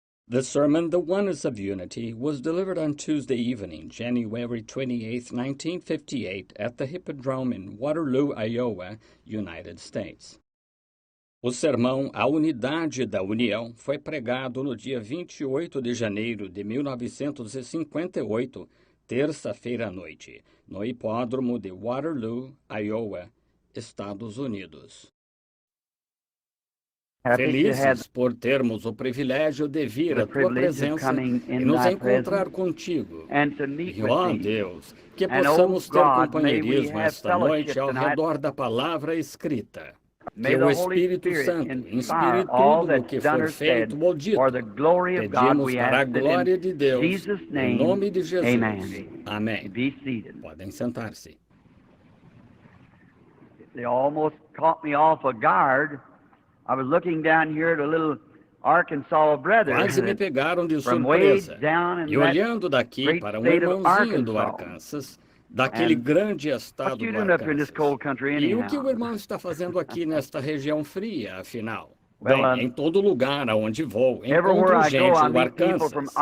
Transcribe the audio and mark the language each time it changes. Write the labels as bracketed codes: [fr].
[en] The sermon, The Oneness of Unity, was delivered on Tuesday evening, January 28, 1958, at the Hippodrome in Waterloo, Iowa, United States. [pt] O sermão A Unidade da União foi pregado no dia 28 de janeiro de 1958, terça-feira à noite, no hipódromo de Waterloo, Iowa, Estados Unidos. Felizes por termos o privilégio de vir à tua presença e nos encontrar contigo. E, ó Deus, que possamos ter companheirismo esta noite ao redor da palavra escrita. Que o Espírito Santo inspire tudo o que for feito ou dito. Pedimos para a glória de Deus, em nome de Jesus. Amém. Podem sentar-se. [en] They almost caught me off guard. I was looking down here at a little Arkansas brother. [pt] Quase me pegaram de surpresa. E olhando daqui para um irmãozinho do Arkansas, daquele grande estado do Arkansas. E o que o irmão está fazendo aqui nesta região fria, afinal? Bem, em todo lugar aonde vou, encontro gente do Arkansas.